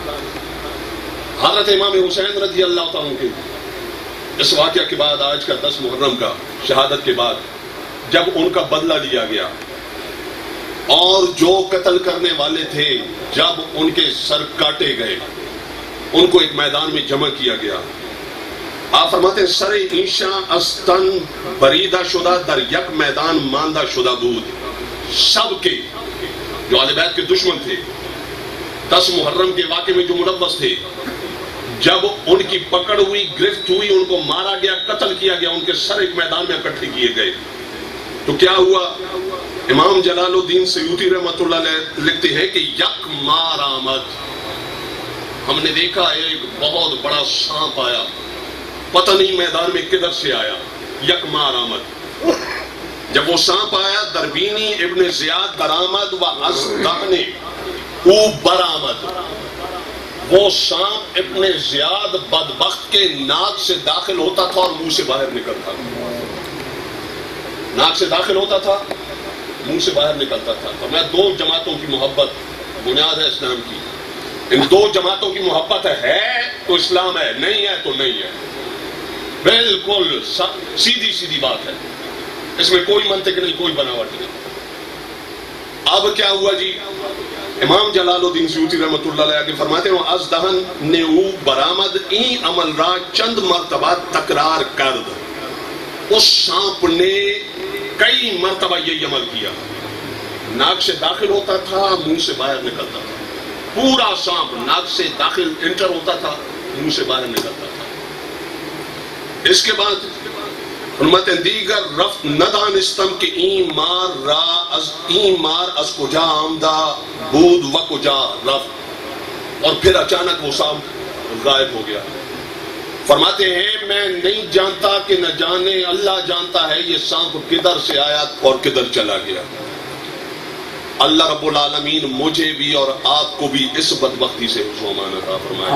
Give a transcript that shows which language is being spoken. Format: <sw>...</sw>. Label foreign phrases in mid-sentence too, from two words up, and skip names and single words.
<ur>حضرت امام حسین رضی اللہ تعالیٰ عنہ کے اس واقعہ کے بعد، آج کا 10 محرم کا شہادت کے بعد، جب ان کا بدلہ لیا گیا اور جو قتل کرنے والے تھے جب ان کے سر کاٹے گئے، ان کو ایک میدان میں جمع کیا گیا، آپ فرماتے ہیں</ur> <fa>سر ایشاں استن بریدہ شدہ در یک میدان ماندہ شدہ بود۔</fa> <ur>سب کے جو اہل بیت کے دشمن تھے، 10 محرم کے واقعے میں جو ملوث تھے، جب ان کی پکڑ ہوئی، گرفت ہوئی، ان کو مارا گیا، قتل کیا گیا، ان کے سر ایک میدان میں اکٹھے کیے گئے، تو کیا ہوا؟ امام جلال الدین سیوطی رحمۃ اللہ علیہ لکھتے ہیں کہ</ur> <fa>یک مار آمد،</fa> <ur>ہم نے دیکھا ایک بہت بڑا سانپ آیا، پتہ نہیں میدان میں کدھر سے آیا،</ur> <fa>یک مار آمد۔</fa> <ur>جب وہ سانپ آیا،</ur> <fa>دربینی ابن زیاد درآمد و از دہن او برآمد،</fa> <ur>وہ سانپ ابن زیاد بدبخت کے ناک سے داخل ہوتا تھا اور منہ سے باہر نکلتا تھا، ناک سے داخل ہوتا تھا، منہ سے باہر نکلتا تھا۔ تو میں 2 جماعتوں کی محبت بنیاد ہے اسلام کی، ان 2 جماعتوں کی محبت ہے تو اسلام ہے، نہیں ہے تو نہیں ہے، بالکل سیدھی بات ہے، اس میں کوئی منطق نہیں، کوئی بناوٹ نہیں۔ اب کیا ہوا جی؟ امام جلال الدین سیوطی رحمۃ اللہ علیہ کے فرماتے ہیں</ur> <fa>از دہن نیو برآمد این عمل را چند مرتبہ تکرار کرد،</fa> <ur>اس سانپ نے کئی مرتبہ یہی عمل کیا، ناک سے داخل ہوتا تھا، منہ سے باہر نکلتا تھا، پورا سانپ ناک سے داخل انٹر ہوتا تھا، منہ سے باہر نکلتا تھا۔ اس کے بعد فرماتے ہیں</ur> <fa>دیگر رفت ندانستم کہ این مار از کجا آمدہ بود و کجا رفت،</fa> <ur>اور پھر اچانک وہ سانپ غائب ہو گیا۔ فرماتے ہیں میں نہیں جانتا کہ نہ جانے اللہ جانتا ہے یہ سانپ کدھر سے آیا اور کدھر چلا گیا۔ اللہ رب العالمین مجھے بھی اور آپ کو بھی اس بدبختی سے حفظ و امان عطا فرمائے.</ur>